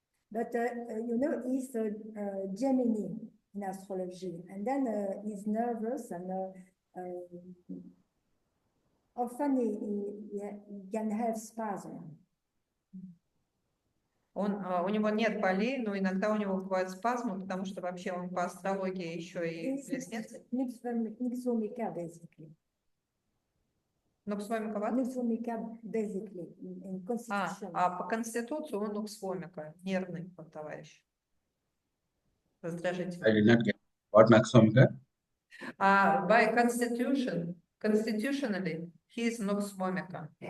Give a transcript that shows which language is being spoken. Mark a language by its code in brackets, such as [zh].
[en] But you know, he's a Gemini in astrology, and then he's nervous and often he can have spasm. [ru] У него нет болей, но иногда у него бывают спазмы, потому что вообще он по астрологии еще и [en] He's [ru] близнец. [en] Nixomica, basically. [ru] Нуксвомика. [en] Nixomica, basically, in constitution. [ru] А по конституции он нуксвомика, нервный товарищ. Раздражительный. [en] I did not get what Naxomika. By constitutionally, he is nukсвомика.